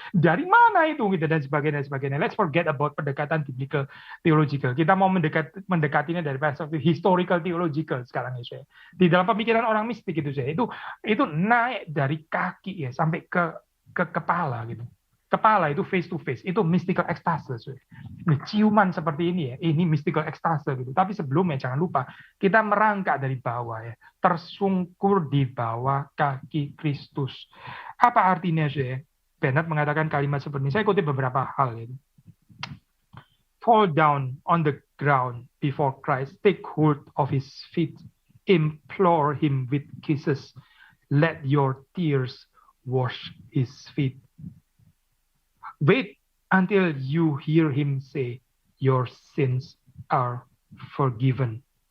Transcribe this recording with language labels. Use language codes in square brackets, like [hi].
[id] Dari mana itu gitu dan sebagainya. [en] Let's forget about [id] pendekatan biblical theological. Kita mau mendekatinya dari perspektif historical theological sekarang ya, saya. Di dalam pemikiran orang mistik itu saya, itu naik dari kaki ya sampai ke kepala gitu. Kepala itu face to face, itu mystical ecstasy. Ciuman seperti ini ya, ini mystical ecstasy gitu. Tapi sebelumnya jangan lupa kita merangkak dari bawah ya, tersungkur di bawah kaki Kristus. Apa artinya sih? Bernard mengatakan kalimat seperti ini. Saya kutip beberapa hal ya. [en] Fall down on the ground before Christ, take hold of his feet, implore him with kisses, let your tears wash his feet. Wait until you hear him say, your sins are forgiven.